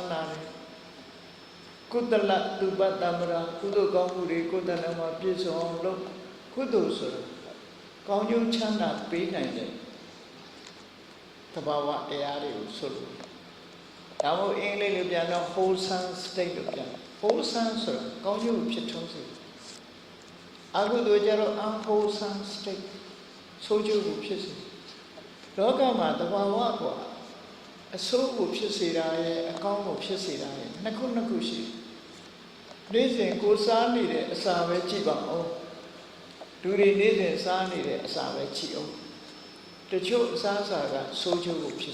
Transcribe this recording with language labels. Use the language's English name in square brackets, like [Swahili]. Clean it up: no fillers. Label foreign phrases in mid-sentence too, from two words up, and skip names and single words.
[Burmese] မ်းသာတယ်ကုသလတုပတ္တမရာကုသိုလ်ကောင်းမှုတွေကိုယ်တဏ္ဍာမှာပြည့်စုံအောင်လုပ်ကုသိုလ်ဆိုတာကောင်းကျိုးချမ်းသာပေးနိုင်တဲ့သဘာဝတရားတွေကိုဆိုလို့ဒါမို့အင်္ဂလိပ်လိုပြန်တော့ [English] wholesome state [Burmese] လို့ပြန် wholesome ဆိုတာကောင်းကျိုးဖြစ်ထွန်းစေအခုတို့ကြတော့ [English] unwholesome state [Burmese] ဆိုးကျိုးကိုဖြစ်စေလောကမှာသဘာဝကွာ အဆိုးကိုဖြစ်စေတာရဲ့အကောင်းကိုဖြစ်စေတာရဲ့နှစ်ခုရှိနေ့စဉ်ကိုစားနေတဲ့အစာပဲကြည့်ပါ ဦးလူတွေနေ့စဉ်စားနေတဲ့အစာပဲကြည့်အောင်တချို့အစားအစာကဆိုးကျိုးကိုဖြစ်